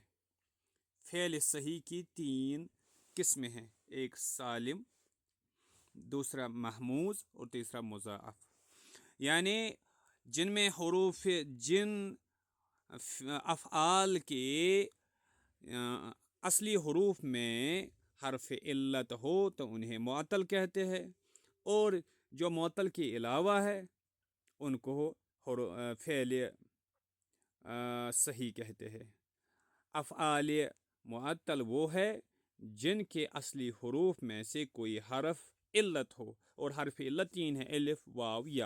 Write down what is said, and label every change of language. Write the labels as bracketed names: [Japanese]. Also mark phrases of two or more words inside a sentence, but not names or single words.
[Urdu] فعل صحیح کی تین قسمیں ہیں، ایک سالم، دوسرا مہموز اور تیسرا مضاعف. یعنی جن میں جن افعال کے اصلی حروف میں حرف علت ہو تو انہیں معطل کہتے ہیں، اور جو معطل کے علاوہ ہے ان کو فعل صحیح کہتے ہیں۔ افعال معطل وہ ہے جن کے اصلی حروف میں سے کوئی حرف علت ہو، اور حرف علت تین ہے: الف، واو، یا۔